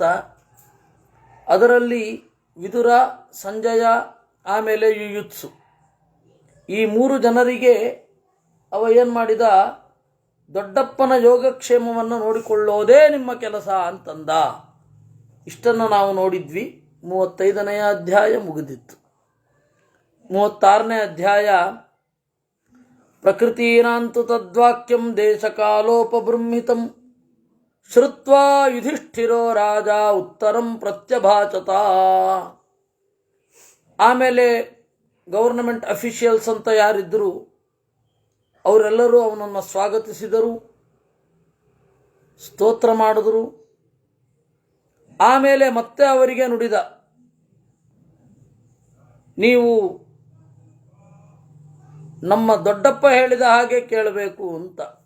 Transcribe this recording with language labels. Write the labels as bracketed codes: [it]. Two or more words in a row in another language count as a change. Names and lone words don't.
[kn] ಅದರಲ್ಲಿ ವಿದುರ, ಸಂಜಯ, ಆಮೇಲೆ ಯುಯುತ್ಸು, ಈ ಮೂರು ಜನರಿಗೆ ಅವ ಏನು ಮಾಡಿದ, ದೊಡ್ಡಪ್ಪನ ಯೋಗಕ್ಷೇಮವನ್ನು ನೋಡಿಕೊಳ್ಳೋದೇ ನಿಮ್ಮ ಕೆಲಸ ಅಂತಂದ. ಇಷ್ಟನ್ನು ನಾವು ನೋಡಿದ್ವಿ. 35ನೇ ಅಧ್ಯಾಯ ಮುಗಿದಿತ್ತು. [sa] 36ನೇ ಅಧ್ಯಾಯ ಪ್ರಕೃತೀನಾಂತು ತದ್ವಾಕ್ಯಂ ದೇಶಕಾಲೋಪಬೃಂಹಿತಂ ಶ್ರುತ್ವಾ ಯುಧಿಷ್ಠಿರೋ ರಾಜ ಉತ್ತರಂ ಪ್ರತ್ಯಭಾಚತ. [kn] ಆಮೇಲೆ [en] government officials [kn] ಅಂತ ಯಾರಿದ್ದರು ಅವರೆಲ್ಲರೂ ಅವನನ್ನು ಸ್ವಾಗತಿಸಿದರು, ಸ್ತೋತ್ರ ಮಾಡಿದರು. ಆಮೇಲೆ ಮತ್ತೆ ಅವರಿಗೆ ನುಡಿದ, ನೀವು ನಮ್ಮ ದೊಡ್ಡಪ್ಪ ಹೇಳಿದ ಹಾಗೆ ಕೇಳಬೇಕು ಅಂತ.